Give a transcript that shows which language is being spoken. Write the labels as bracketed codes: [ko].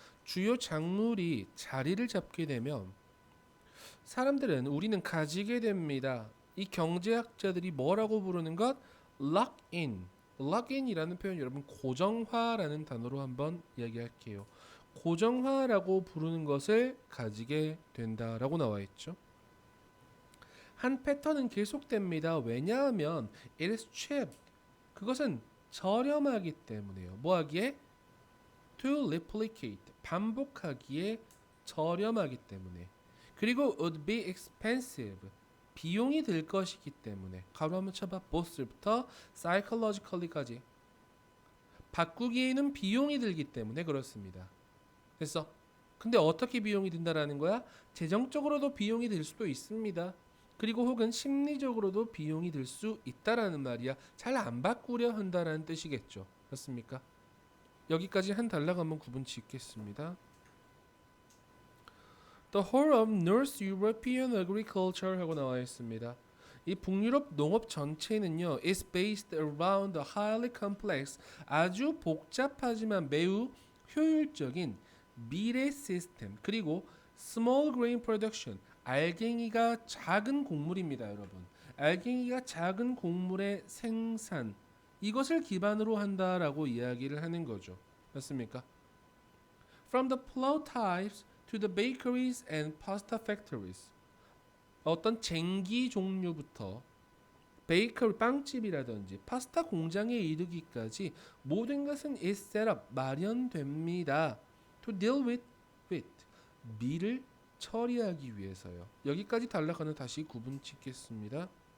[ko] 주요 작물이 자리를 잡게 되면 우리는 가지게 됩니다. 이 경제학자들이 뭐라고 부르는 것? lock in이라는 표현 여러분 고정화라는 단어로 한번 이야기할게요. 고정화라고 부르는 것을 가지게 된다라고 나와 있죠. 한 패턴은 계속됩니다. 왜냐하면 [en] it is cheap. [ko] 그것은 저렴하기 때문에요. 뭐하기에? [en] to replicate. [ko] 반복하기에 저렴하기 때문에. 그리고 [en] would be expensive. [ko] 비용이 들 것이기 때문에. 가로 한번 쳐봐. both부터 psychologically까지. 바꾸기에는 비용이 들기 때문에 그렇습니다. 됐어? 근데 어떻게 비용이 든다라는 거야? 재정적으로도 비용이 들 수도 있습니다. 그리고 혹은 심리적으로도 비용이 들 수 있다라는 말이야. 잘 안 바꾸려 한다라는 뜻이겠죠. 맞습니까? 여기까지 한 단락 한번 구분 짓겠습니다. [en] The whole of North European agriculture [ko] 하고 나와 있습니다. 이 북유럽 농업 전체는요, [en] is based around a highly complex, [ko] 아주 복잡하지만 매우 효율적인 미래 시스템, 그리고 [en] small grain production, [ko] 알갱이가 작은 곡물입니다, 여러분. 알갱이가 작은 곡물의 생산, 이것을 기반으로 한다라고 이야기를 하는 거죠. 맞습니까? [en] From the plow types to the bakeries and pasta factories. [ko] 어떤 쟁기 종류부터 베이커리 빵집이라든지 파스타 공장에 이르기까지 모든 것은 [en] is set up [ko] 마련됩니다. [en] To deal with [ko] 밀을 처리하기 위해서요. 여기까지 단락하는 다시 구분 짓겠습니다.